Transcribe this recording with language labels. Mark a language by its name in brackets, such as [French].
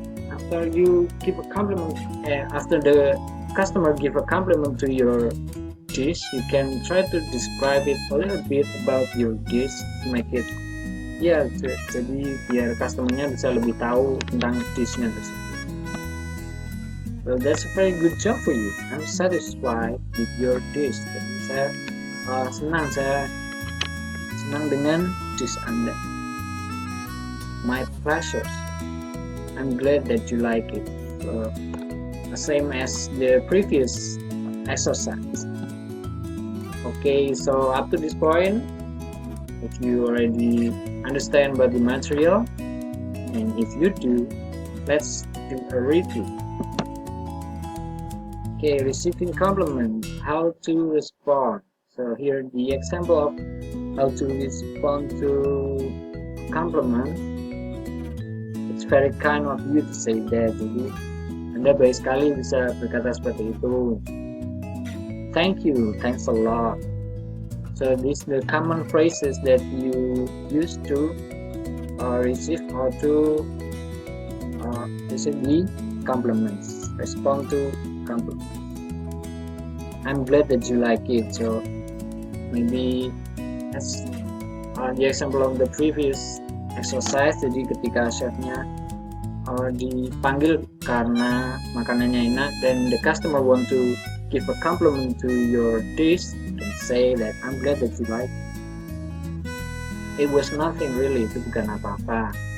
[English] After you give a compliment, after the customer give a compliment to your dish, you can try to describe it a little bit about your dish to make it, [Indonesian] jadi biar customernya bisa lebih tahu tentang dishnya tersebut. [English] Well, that's a very good job for you. I'm satisfied with your dish. [Indonesian] Jadi saya senang dengan dish Anda. [English] My pleasure. I'm glad that you like it. Same as the previous exercise. Okay, so up to this point, if you already understand about the material, and if you do, let's do a review. Okay, receiving compliment, how to respond. So here the example of how to respond to compliment. It's very kind of you to say that. [Indonesian] Jadi Anda baik sekali bisa berkata seperti itu. [English] Thank you, thanks a lot. So these the common phrases that you use to receive or to receive the compliments, respond to compliments. I'm glad that you like it. So maybe as the example of the previous exercise, [Indonesian] jadi ketika chefnya dipanggil karena makanannya enak, dan [English] the customer want to give a compliment to your dish, you can say that I'm glad that you like it. It was nothing really, [Indonesian] itu bukan apa-apa.